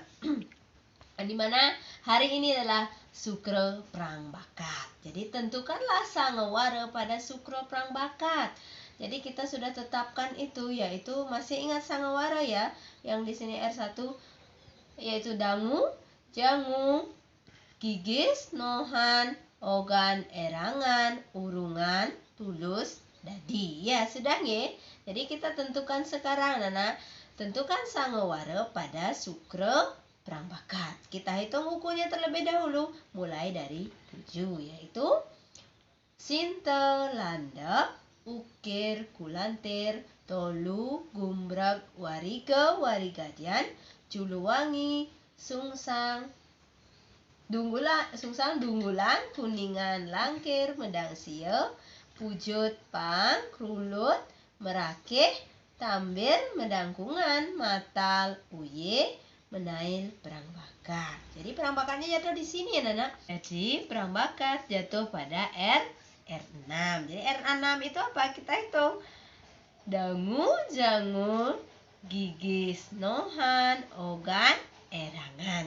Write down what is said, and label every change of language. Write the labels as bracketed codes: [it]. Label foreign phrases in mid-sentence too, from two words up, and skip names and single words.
[id] Di mana hari ini adalah Sukro Prangbakat. Jadi tentukanlah sangawara pada Sukro Prangbakat. Jadi kita sudah tetapkan itu, yaitu masih ingat sangawara ya, yang di sini R1 yaitu dangu, jangu, gigis, nohan, ogan, erangan, urungan, tulus, dadi. Ya, sudah ya. Jadi kita tentukan sekarang, Nana. Tentukan sangawara pada Sukro Prangbakat. Kita hitung ukunya terlebih dahulu, mulai dari 7, yaitu Sinta, Landap, Ukir, Kulantir, Tolu, Gumbrag, Warika, Warigadian, Juluwangi, Sungsang, Dunggulan, Kuningan, Langkir, Medangsia, Pujut, Pang, Krulut, Merakeh, Tambir, Medangkungan, Matal, Uye, Menail, Prangbakat. Jadi Prangbakannya jatuh di sini ya, Nana. Jadi Prangbakat jatuh pada R6. Jadi R6 itu apa? Kita hitung. Dangu, jangu, gigis, nohan, ogan, erangan.